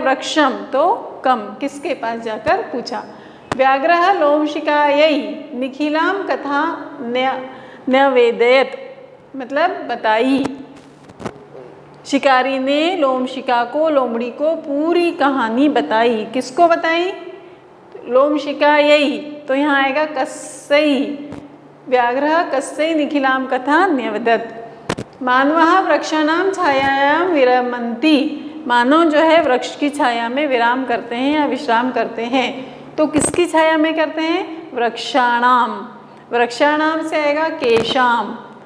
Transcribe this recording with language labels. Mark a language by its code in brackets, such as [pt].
[hi] वृक्षम, तो कम, किसके पास जाकर पूछा। [sa] व्याघ्रः लोमशिकायै निखिलाम कथा न्यवेदयत, [hi] मतलब बताई। शिकारी ने लोमशिका को, लोमड़ी को पूरी कहानी बताई। किसको बताई? लोमशिकायै, तो यहाँ आएगा कस्यै। [sa] व्याघ्रः कस्यै निखिलाम कथा न्यवदत्। मानवः वृक्षाणां छायायां विरमन्ति। [hi] मानव जो है वृक्ष की छाया में विराम करते हैं या विश्राम करते हैं। तो किसकी छाया में करते हैं? वृक्षाणाम। वृक्षाणाम से आएगा केशाम।